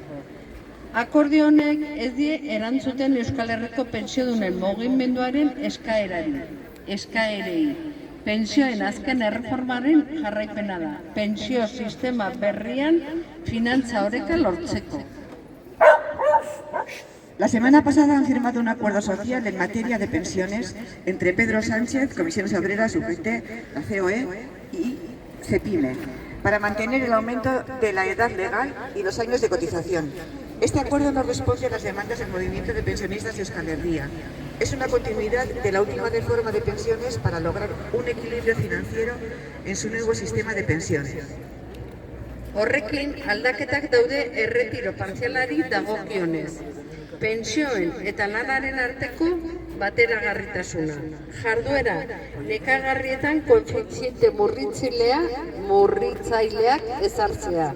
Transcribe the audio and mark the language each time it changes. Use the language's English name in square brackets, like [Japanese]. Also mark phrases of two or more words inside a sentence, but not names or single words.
[Basque] Akordio honek ez die erantzuten Euskal Herriko pentsiodunen mugimenduaren eskaerei. Pentsioen azken erreformaren jarraipena da. Pentsio sistema berrian finantza oreka lortzeko. [Spanish] La semana pasada han firmado un acuerdo social en materia de pensiones entre Pedro Sánchez, Comisiones Obreras, UGT, la COE y CEPIME, para mantener el aumento de la edad legal y los años de cotización. Este acuerdo no responde a las demandas del movimiento de pensionistas de Euskal Herria. Es una continuidad de la última reforma de pensiones para lograr un equilibrio financiero en su nuevo sistema de pensiones. [Basque] Horrekin, aldaketak daude erretiro partzialari dagokionez. Pentsioen eta lanaren arteko bateragarritasuna. Jarduera nekagarrietan koefiziente murritzaileak ezartzea.